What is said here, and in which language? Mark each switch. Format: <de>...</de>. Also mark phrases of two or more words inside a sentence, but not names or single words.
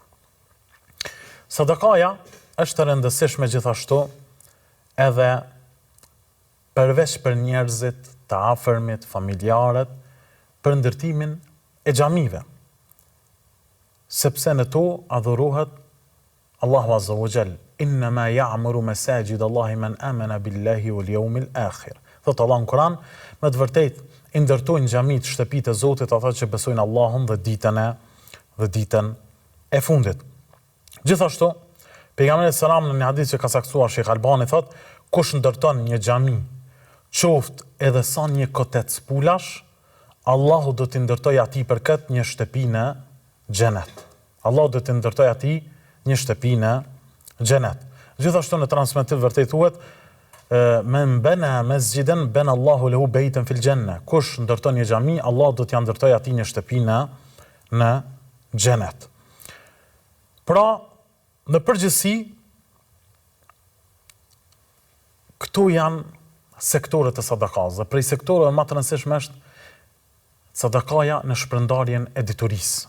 <sq>Sadakaja është e rëndësishme gjithashtu edhe përveç për njerëzit të afërmit, familjarët, për ndërtimin e xhamive, sepse në to adhurohet Allahu</sq> <ar>عز وجل, إنما يعمر مساجد الله من آمن بالله واليوم الآخر.</ar> <sq>Thot Allah në Kur'an, me të vërtetë i ndërtojnë xhamit, shtëpitë e Zotit ata që besojnë Allahun dhe ditën e fundit. Gjithashtu, pejgamberi sallallahu në një hadith që ka saktuar Sheikh Albani thot, kush ndërton një xhami, qoftë edhe sa një kotet spulash, Allahu do t'i ndërtoj ati për këtë një shtëpi në xhenet. Allahu do t'i ndërtoj ati një shtëpi në xhenet. Gjithashtu në transmetim vërtet thuhet,</sq> <ar>من بنى مسجدا بنى الله له بيتا في الجنة.</ar> <sq>Kush ndërton një xhami, Allah do t'ia ndërtoj ati një shtëpi në xhenet. Pra, në përgjithësi, këtu janë sektorët e sadakaz, dhe prej sektorëve më të rëndësishme është sadakaja në shpërndarjen e diturisë.</sq>